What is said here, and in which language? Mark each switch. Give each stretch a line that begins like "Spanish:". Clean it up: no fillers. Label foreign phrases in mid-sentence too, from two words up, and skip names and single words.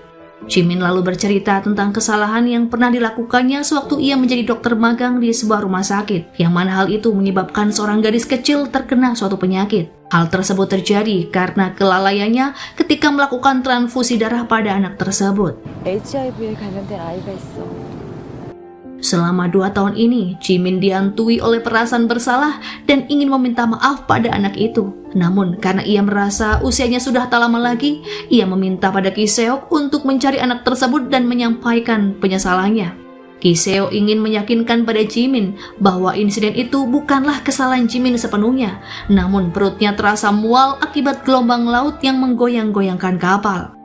Indonesian: Jimin lalu bercerita tentang kesalahan yang pernah dilakukannya sewaktu ia menjadi dokter magang di sebuah rumah sakit, yang mana hal itu menyebabkan seorang gadis kecil terkena suatu penyakit. Hal tersebut terjadi karena kelalaiannya ketika melakukan transfusi darah pada anak tersebut.
Korean: HIV에 감염된 아이가 있어.
Indonesian: Selama 2 tahun ini, Jimin dihantui oleh perasaan bersalah dan ingin meminta maaf pada anak itu. Namun karena ia merasa usianya sudah tak lama lagi, ia meminta pada Ki Seok untuk mencari anak tersebut dan menyampaikan penyesalannya. Ki Seo ingin meyakinkan pada Jimin bahwa insiden itu bukanlah kesalahan Jimin sepenuhnya, namun perutnya terasa mual akibat gelombang laut yang menggoyang-goyangkan kapal.